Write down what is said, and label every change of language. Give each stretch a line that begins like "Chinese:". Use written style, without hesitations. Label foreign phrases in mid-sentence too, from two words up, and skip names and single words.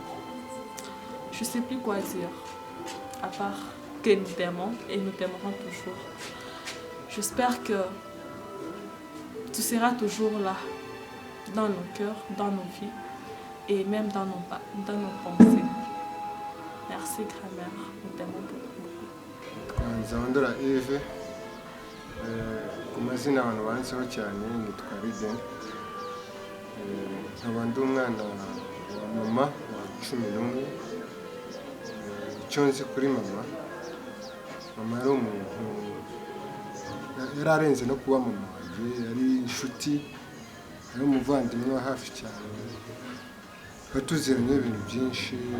French: Je ne sais plus quoi dire, à part que nous t'aimons et nous t'aimerons toujours. J'espère que tu seras toujours là, dans nos cœurs, dans nos vies et même dans nos pensées. Merci grand-mère, nous t'aimons beaucoup.
Kinyarwanda: Nzabandora Eve, ku mazina abantu banditseho cyane nitwa Riden. Nkaba ndi umwana wa mama wa 11. Icyo nzi kuri mama yari umuntu yari arenze no kuba mama wanjye, yari inshuti, yari umuvandimwe wa hafi cyane, batuziranye ibintu byinshi.